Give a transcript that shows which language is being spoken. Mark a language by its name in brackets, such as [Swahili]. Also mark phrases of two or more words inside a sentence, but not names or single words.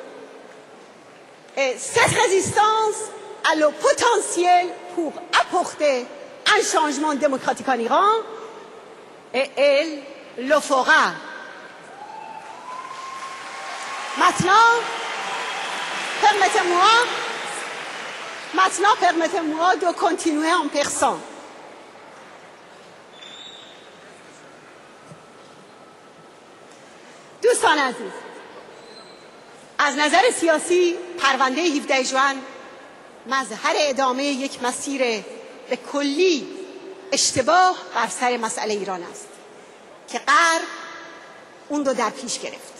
[French] Et cette résistance a le potentiel pour apporter un changement démocratique en Iran et elle le fera. Maintenant, permettez-moi de continuer en persan. [Persian] دوستان عزیز، از نظر سیاسی پرونده 17 ژوئن مظهر ادامه یک مسیر به کلی اشتباه بر سر مسئله ایران است که غرب اون رو در پیش گرفت.